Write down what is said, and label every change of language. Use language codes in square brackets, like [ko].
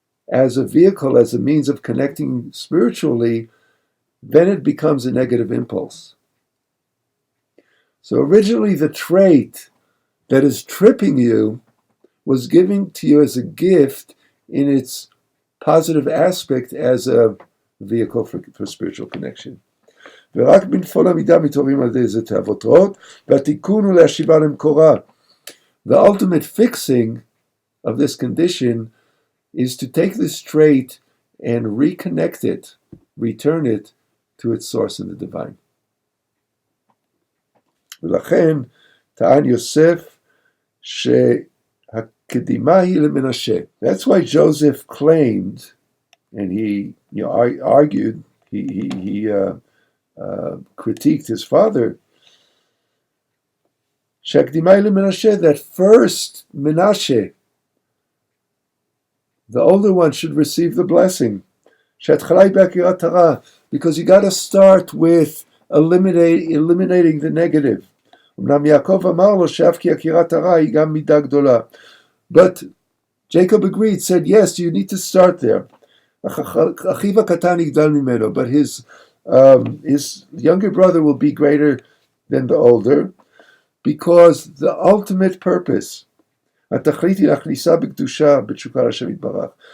[en] as a vehicle, as a means of connecting spiritually, then it becomes a negative impulse. So originally the trait that is tripping you was given to you as a gift in its positive aspect as a vehicle for spiritual connection. [he] ורק בנפול המידה מתעוררים על ידי זה תאוות רעות, והתיקון הוא להשיבה למקורה. [en] The ultimate fixing of this condition is to take this trait and reconnect it, return it to its source in the divine. [he] ולכן טען יוסף שהקדימה היא למנשה. [en] That's why Joseph claimed, and he argued, he critiqued his father, [he] שהקדימה היא למנשה, [en] that first Menashe, the older one, should receive the blessing. [he] שההתחלה היא בהכירת הרע, [en] because you got to start with eliminating the negative. [he] אמנם יעקב אמר לו שאף כי הכירת הרע היא גם מידה גדולה. [en] But Jacob agreed, said, yes, you need to start there. [he] אחיו הקטן יגדל ממנו, [en] but his younger brother will be greater than the older, because the ultimate purpose, [he] התכלית היא להכניסה בקדושה בתשוקה להשם יתברך.